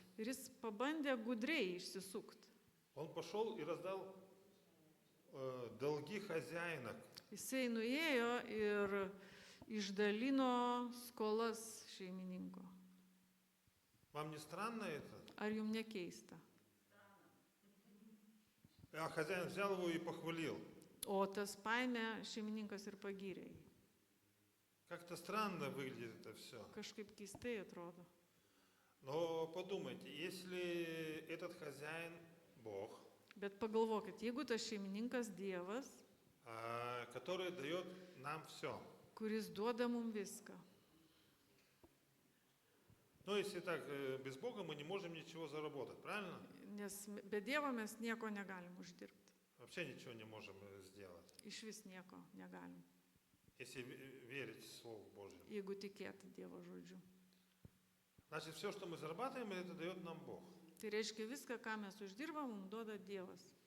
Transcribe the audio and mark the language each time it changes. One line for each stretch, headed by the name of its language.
Lithuanian: ir jis pabandė gudriai išsisukti.
Russian: Он пошел и раздал долги хозяина.
Lithuanian: Jisai nuėjo ir išdalino skolas šeimininko.
Russian: Вам не странно это?
Lithuanian: Ar jums nekeista?
Russian: А хозяин взял его и похвалил.
Lithuanian: O tas paėmė šeimininkas ir pagyrė jį.
Russian: Как-то странно выглядит это все.
Lithuanian: Kažkaip keistai atrodo.
Russian: Но подумайте, если этот хозяин Бог,
Lithuanian: Bet pagalvokit, jeigu tas šeimininkas Dievas,
Russian: который дает нам все.
Lithuanian: kuris duoda mums viską.
Russian: Ну, если так, без Бога мы не можем ничего заработать, правильно?
Lithuanian: Nes be Dievo mes nieko negalim uždirbti.
Russian: Вообще ничего не можем сделать,
Lithuanian: Iš vis nieko negalim,
Russian: если верить в Слово Божье.
Lithuanian: jeigu tikėti Dievo žodžiu.
Russian: Значит, все, что мы зарабатываем, это дает нам Бог.
Lithuanian: Tai reiškia, viską, ką mes uždirbam, mums duoda Dievas.